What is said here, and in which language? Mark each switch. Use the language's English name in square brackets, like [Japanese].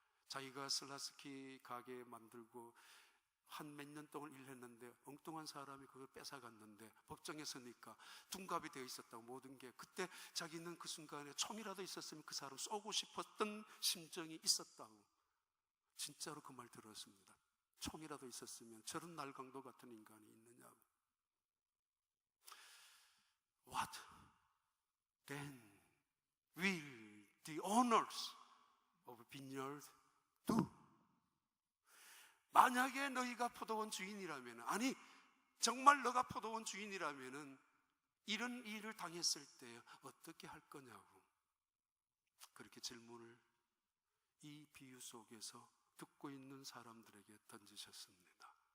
[Korean] 자기가 슬라스키 가게 만들고 한 몇 년 동안 일했는데 엉뚱한 사람이 그걸 뺏어갔는데 법정에 서니까 둔갑이 되어 있었다고, 모든 게. 그때 자기는 그 순간에 총이라도 있었으면 그 사람 쏘고 싶었던 심정이 있었다고. 진짜로 그 말 들었습니다. 총이라도 있었으면 저런 날강도 같은 인간이 있느냐고. [English] What then will the owners of vineyard do? [Korean] 만약에 너희가 포도원 주인이라면, 아니 정말 너가 포도원 주인이라면 이런 일을 당했을 때 어떻게 할 거냐고, 그렇게 질문을 이 비유 속에서 듣고 있는 사람들에게 던지셨습니다.